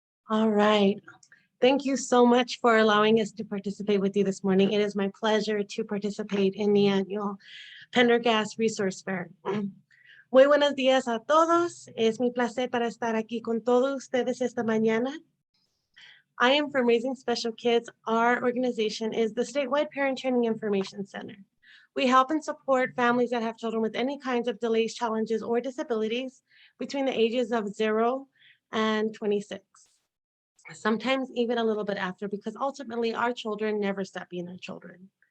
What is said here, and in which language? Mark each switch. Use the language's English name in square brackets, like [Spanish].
[English] All right. Thank you so much for allowing us to participate with you this morning. It is my pleasure to participate in the annual Pendergast Resource Fair. [Spanish] Muy buenos días a todos. Es mi placer para estar aquí con todos ustedes esta mañana. [English] I am from Raising Special Kids. Our organization is the Statewide Parent Training Information Center. We help and support families that have children with any kinds of delays, challenges, or disabilities between the ages of 0 and 26. Sometimes even a little bit after, because ultimately our children never stop being our children.